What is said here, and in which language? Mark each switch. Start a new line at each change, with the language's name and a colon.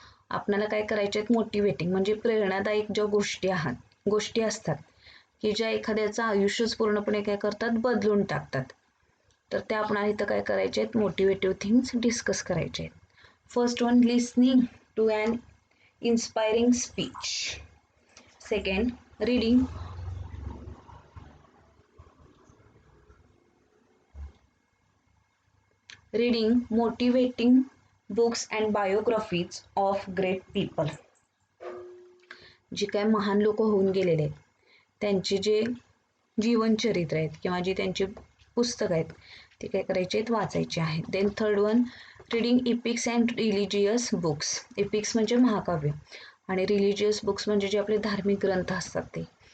Marathi: आपल्याला काय करायचे आहेत, मोटिवेटिंग म्हणजे प्रेरणादायक ज्या गोष्टी असतात की ज्या एखाद्याचं आयुष्यच पूर्णपणे काय करतात, बदलून टाकतात. तर त्या आपल्याला इथं काय करायचे आहेत, मोटिवेटिव्ह थिंग्स डिस्कस करायचे आहेत.
English: First one, listening to an inspiring speech. Second, reading motivating books and biographies of great people.
Marathi: जी काय महान लोक होऊन गेलेले आहेत त्यांचे जे जीवनचरित्र आहेत किंवा जी त्यांची पुस्तकं आहेत ते काय करायचे आहेत, वाचायचे आहेत.
English: Then third one, reading epics and religious books.
Marathi: इपिक्स म्हणजे महाकाव्य आणि रिलिजियस बुक्स म्हणजे जे आपले धार्मिक ग्रंथ असतात ते.